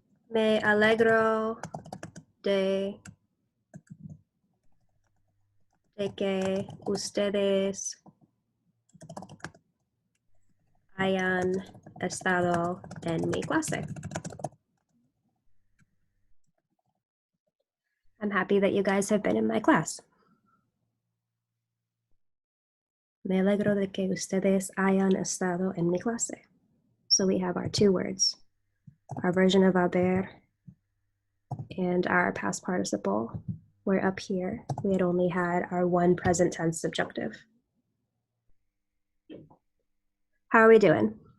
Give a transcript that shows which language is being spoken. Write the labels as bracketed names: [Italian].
[Spanish] Me alegro de que ustedes hayan estado en mi clase. [English] I'm happy that you guys have been in my class. [Spanish] Me alegro de que ustedes hayan estado en mi clase. [English] So we have our two words, our version of haber and our past participle. Where up here, we had only had our one present tense subjunctive. How are we doing?